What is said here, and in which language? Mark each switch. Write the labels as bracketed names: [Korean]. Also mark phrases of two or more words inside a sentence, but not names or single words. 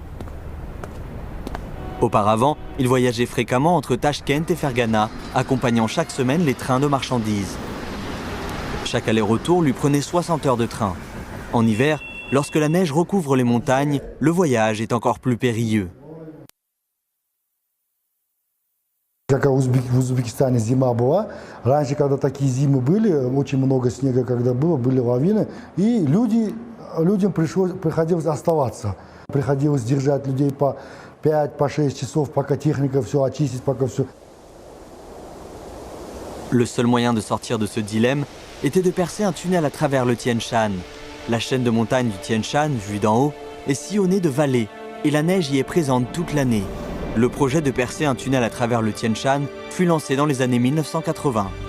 [French] Auparavant, il voyageait fréquemment entre Tachkent et Fergana, accompagnant chaque semaine les trains de marchandises. Chaque aller-retour lui prenait 60 heures de train. En hiver, lorsque la neige recouvre les montagnes, le voyage est encore plus périlleux. [Russian] Как в Узбекистане зима была, раньше, когда такие зимы были, очень много снега, когда было, были лавины, и людям приходилось оставаться. Приходилось держать людей по 5-6 часов, пока техника все очистит, пока все. [French] Le seul moyen de sortir de ce dilemme était de percer un tunnel à travers le Tian Shan. La chaîne de montagnes du Tian Shan, vue d'en haut, est sillonnée de vallées et la neige y est présente toute l'année. Le projet de percer un tunnel à travers le Tian Shan fut lancé dans les années 1980.